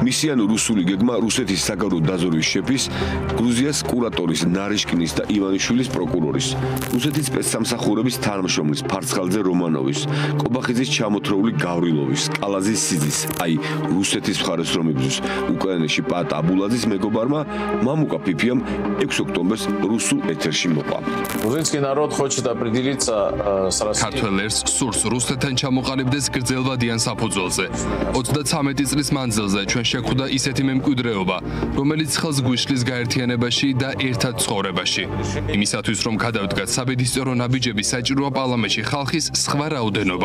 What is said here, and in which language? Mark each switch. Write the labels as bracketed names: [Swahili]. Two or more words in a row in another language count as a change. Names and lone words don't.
[Georgian] მისიანი რუსული გეგმა რუსეთის საგარეო დაზვერვის შეფის, გრუზიას კურატორის ნარიშკინის და ივანიშვილის პროკურორის, რუსეთის სპეცსამსახურების თანამშრომლის ფარცხალძე რომანოვის, კობახიძის ჩამოთრეული გავრილოვის, კალაზის სიძის, აი რუსეთის მხარეს რომ იბრძვის უკრაინაში პატ აბულაძის მეგობარმა მამუკა ფიფიამ 6 ოქტომბერს რუსულ ეთერში მოყვა. [Russian] Грузинский народ хочет определиться с Россией. [Georgian] ქართველებს სურს რუსეთთან ჩამოყალიბდეს გრძელვადიან საფუძველზე. 33 წლის მანძილზე ჩვენ შეხვდა ისეთი მემკვიდრეობა, რომელიც ხელს გვიშლის გაერთიანებაში და ერთად ცხოვრებაში. იმისათვის რომ გადავდგათ საბედისწერო ნაბიჯები საჭიროა პარლამენტში ხალხის სხვა რაოდენობა.